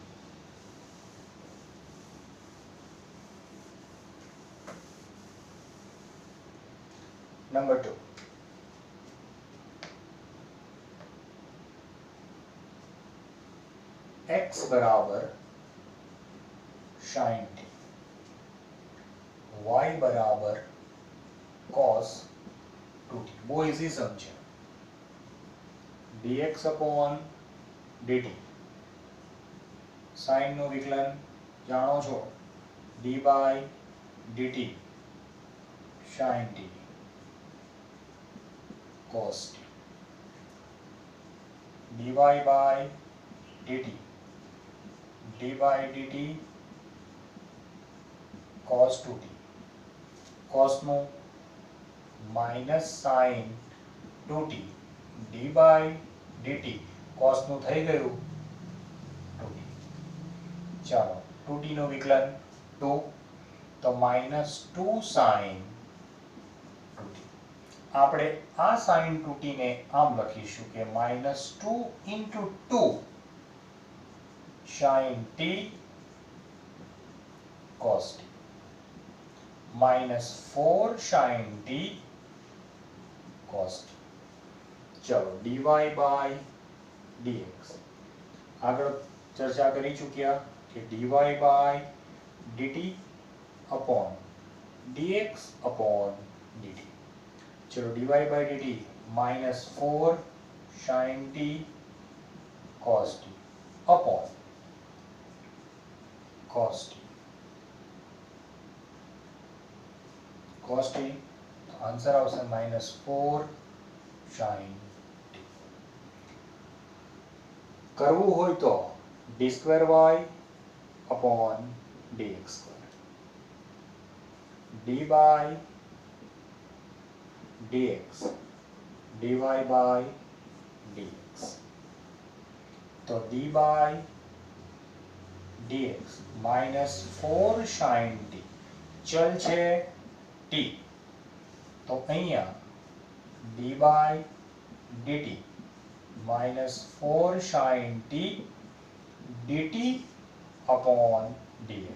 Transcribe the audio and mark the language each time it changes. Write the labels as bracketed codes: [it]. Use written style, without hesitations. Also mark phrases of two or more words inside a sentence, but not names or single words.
[gu] નંબર 2, x બરાબર sin t, y બરાબર cos 2t. બહુ [en] easy sum [gu] છે. [en] dx upon dt, [gu] sin નું વિકલન જાણો છો, [en] d by dt sin t cos t, dy by dt d by dt cos 2t, cos નું minus sin 2t d by dt cos નું [gu] થઈ ગયું [en] 2t. [gu] ચાલો 2t નું વિકલન 2, તો -2 sin 2t. આપણે આ sin 2t ને આમ લખીશું કે [en] -2 into 2 sin t cos t, [gu] -4 sin t cos t. [en] चलो dy by dx [gu] આગળ ચર્ચા કરી ચૂક્યા કે [en] dy by dt upon dx upon dt. चलो dy by dt -4 sin t cos t upon cos t. cos t आंसर આવશે -4 sin t. [gu] કરવું હોય તો [en] d2y upon dx2, d by dx dy by dx, [gu] તો [en] d by dx -4 sin t, [gu] ચલ છે t, તો અહીંયા [en] d by dt -4 sin t dt upon dx.